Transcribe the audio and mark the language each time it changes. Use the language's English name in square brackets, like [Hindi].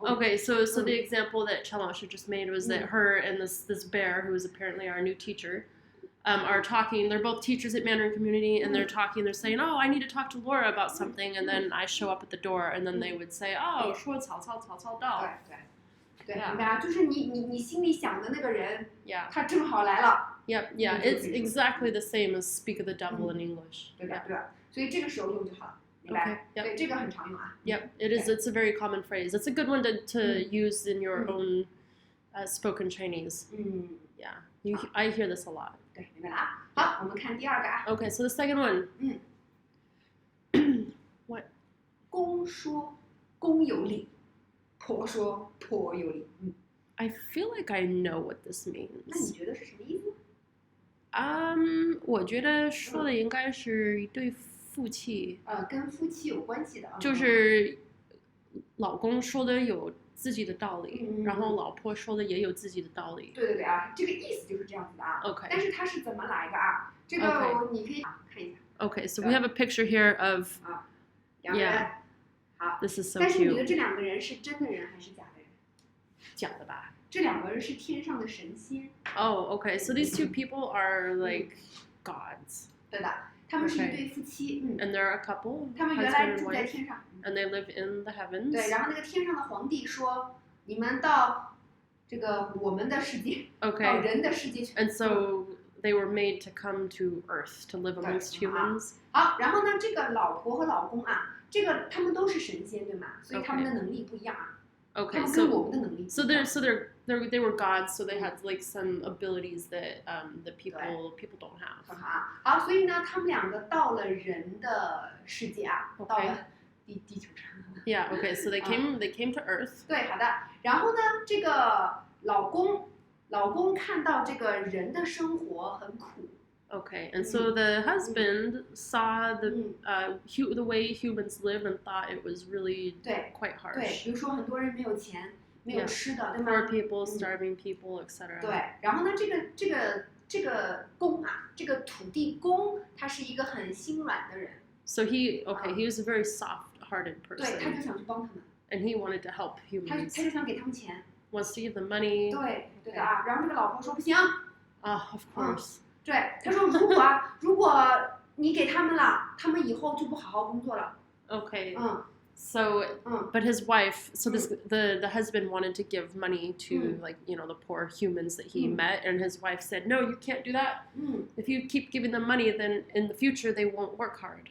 [English] Okay, so the example that Chen Laoshi just made was that her and this bear, who is apparently our new teacher, are talking. They're both teachers at Mandarin Community, and they're talking. They're saying, "Oh, I need to talk to Laura about something," and then I show up at the door, and then they would say, "Oh, [Chinese] 说曹操到." 对，明白啊，就是你心里想的那个人， [English] Yeah. [Chinese] 他正好来了。 [English] Yeah. It's exactly the same as speak of the devil in English. [Chinese] 对吧？所以这个时候用就好了，明白？对，这个很常用啊。 [English] Yep, it is. It's a very common phrase. It's a good one to use in your own spoken Chinese. Yeah, I hear this a lot. [Chinese] 对，明白了啊。好，我们看第二个啊。 [English] Okay, so the second one. What? [Chinese] 公说公有理，婆说婆有理。 [English] I feel like I know what this [Chinese] 那你 [English] means. [Chinese] 觉得是什么意思？我觉得说的应该是一对夫妻，跟夫妻有关系的啊。就是老公说的有自己的道理，然后老婆说的也有自己的道理。对啊，这个意思就是这样子的啊。 [English] Okay. [Chinese] 但是它是怎么来的啊？这个你可以看一下。 [English] Okay, so we have a picture here of [Chinese] 两个人。好。 [English] This is so [Chinese] 但是你觉得 [English] cute. [Chinese] 这两个人是真的人还是假的人？假的吧？这两个人是天上的神仙。 [English] Oh, okay. So these two people are like gods. [Chinese] 对的，他们是一对夫妻。 [English] And they're a couple. [Chinese] 他们原来住在天上。 [English] And they live in the heavens. [Chinese] 对，然后那个天上的皇帝说：“你们到这个我们的世界，到人的世界去。” [English] And so they were made to come to Earth to live amongst humans. [Chinese] 好，然后呢，这个老婆和老公啊，这个他们都是神仙，对吗？所以他们的能力不一样啊。 [English] Okay, so they were gods, so they had like some abilities that the people don't have. [Chinese] 好，所以呢，他们两个到了人的世界啊，到了地球上。 [English] Yeah, okay, so they came to Earth. [Chinese] 对，好的。然后呢，这个老公看到这个人的生活很苦。 [English] Okay, and so the husband saw the way humans live and thought it was really quite harsh. [Chinese] 对，比如说很多人没有钱，没有吃的，对吗 [English] ？Poor people, starving people, etc. [Chinese] 对，然后呢，这个公啊，这个土地公，他是一个很心软的人。 [English] So he was a very soft-hearted person. [Chinese] 对，他就想去帮他们。 [English] And he wanted to help humans. [Chinese] 他就想给他们钱。 [English] Wants to give them money. [Chinese] 对的啊，然后这个老婆说不行。 [English] Of course. [Chinese] 对，他说如果你给他们了，他们以后就不好好工作了。 [English] Okay. So, but his wife, so the husband wanted to give money to like the poor humans that he met, and his wife said, "No, you can't do that. If you keep giving them money, then in the future they won't work hard."